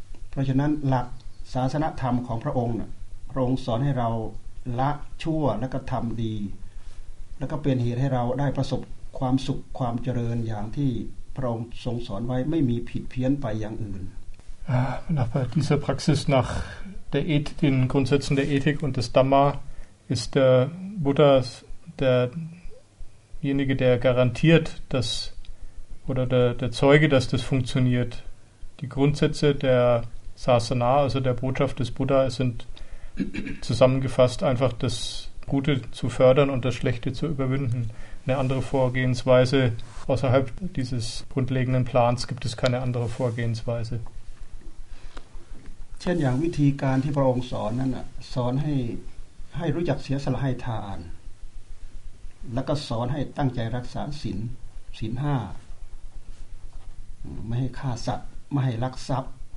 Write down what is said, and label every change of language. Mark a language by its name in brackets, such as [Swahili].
[Thai] เพราะฉะนั้นหลักศาสนธรรมของพระองค์น่ะพระองค์สอนให้เราละชั่วแล้วก็ทำดีแล้วก็เป็นเหตุให้เราได้ประสบความสุขความเจริญอย่างที่พระองค์ทรงสอนไว้ไม่มีผิดเพี้ยนไปอย่างอื่น [German] Nach dieser Praxis nach den Grundsätzen der Ethik und des Dhamma ist der Buddha derjenige, der garantiert, dass oder der Zeuge, dass das funktioniert. Die Grundsätze der Sasana, also der Botschaft des Buddha, sindzusammengefasst einfach das Gute zu fördern und das Schlechte zu überwinden. Eine andere Vorgehensweise außerhalb dieses grundlegenden Plans gibt es keine andere Vorgehensweise. [Thai] เช่นอย่างวิธีการที่พระองค์สอนนั่นน่ะสอนให้รู้จักเสียสละให้ทานแล้วก็สอนให้ตั้งใจรักษาศีล5ไม่ให้ฆ่าสัตว์ไม่ให้ลักทรัพย์